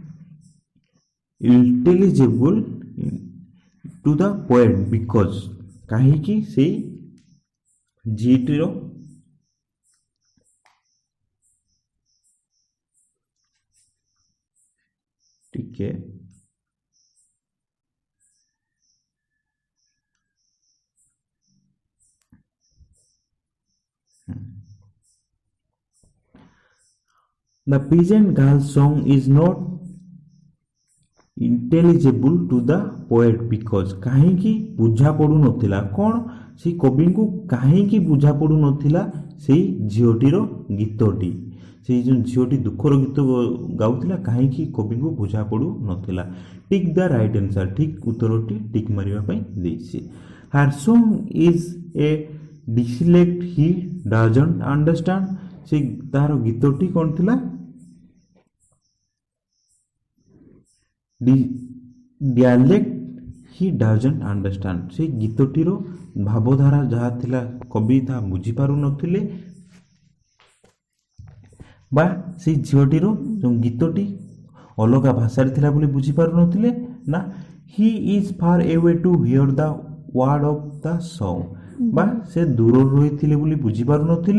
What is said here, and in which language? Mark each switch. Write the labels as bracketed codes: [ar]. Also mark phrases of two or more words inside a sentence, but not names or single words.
[en] intelligible to the poet because, [or] କାହିଁକି ସେଇ ଝିଅଟିର ଟିକେ [en] The peasant girl's song is not intelligible to the poet because [or] କାହିଁକି ବୁଝା ପଡୁ ନଥିଲା, କ'ଣ ସେଇ କବିଙ୍କୁ କାହିଁକି ବୁଝା ପଡୁ ନଥିଲା ସେଇ ଝିଅଟିର ଗୀତଟି, ସେଇ ଯେଉଁ ଝିଅଟି ଦୁଃଖର ଗୀତ ଗାଉଥିଲା କାହିଁକି କବିଙ୍କୁ ବୁଝା ପଡୁ ନଥିଲା। [en] tick the right answer, [or] ଠିକ୍ ଉତ୍ତରଟି ଟିକ୍ ମାରିବା ପାଇଁ ଦେଇଛି। [en] Her song is a dialect he doesn't understand, [or] ସେ ତାର ଗୀତଟି କ'ଣ ଥିଲା, [en] dialect he doesn't understand, [or] ସେ ଗୀତଟିର ଭାବଧାରା ଯାହା ଥିଲା କବି ତାହା ବୁଝିପାରୁନଥିଲେ ବା ସେଇ ଝିଅଟିର ଯେଉଁ ଗୀତଟି ଅଲଗା ଭାଷାରେ ଥିଲା ବୋଲି ବୁଝିପାରୁନଥିଲେ ନା [en] he is far away to hear the word of the song, [or] ବା ସେ ଦୂରରୁ ରହିଥିଲେ ବୋଲି ବୁଝିପାରୁନଥିଲେ।